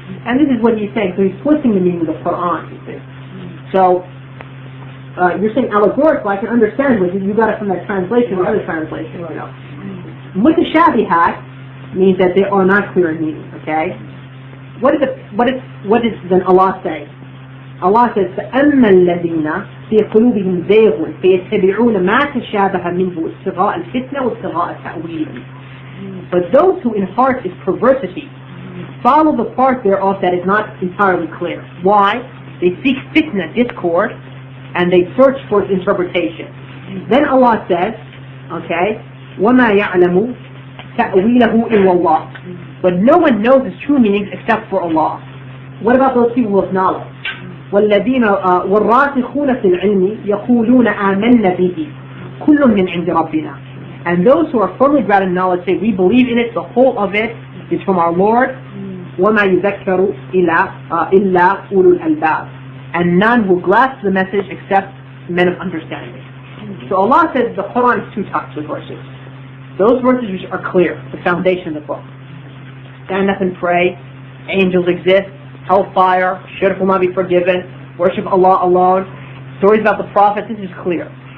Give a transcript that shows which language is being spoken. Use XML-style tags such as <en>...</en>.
<en>And this is what he's saying, so he's twisting the meaning of the Quran, you see. So, you're saying allegorical, I can understand what you got it from that translation or other translation, you know. Mutashabihat means that they are not clear in meaning, okay? What does then Allah say? Allah says,</en> <ar>فَأَمَّا الَّذِينَ فِي قُلُوبِهِمْ زَيْغٌ فَيَتَّبِعُونَ مَا تَشَابَهَ مِنْهُ ابْتِغَاءَ الْفِتْنَةِ وَابْتِغَاءَ تَأْوِيلِهِ.</ar> <en>But those who in heart is perversity follow the part thereof that is not entirely clear. Why? They seek fitna, discord, and they search for its interpretation. Then Allah says, okay,</en> <ar>وَمَا يَعْلَمُ تَأْوِيلَهُ إِلَّا اللَّهُ.</ar> <en>But no one knows its true meanings except for Allah. What about those people of knowledge?</en> <ar>والذين والراسخون في العلم يقولون آمنا به كل من عند ربنا.</ar> <en>And those who are firmly grounded in knowledge say, we believe in it, the whole of it is from our Lord.</en> <ar>وما يذكر إلا أولو الألباب.</ar> <en>And none will grasp the message except men of understanding. So Allah says the Quran is two types of verses. Those verses which are clear, the foundation of the book. Stand up and pray, angels exist, hellfire, shirk will not be forgiven, worship Allah alone, stories about the Prophet, this is clear.</en>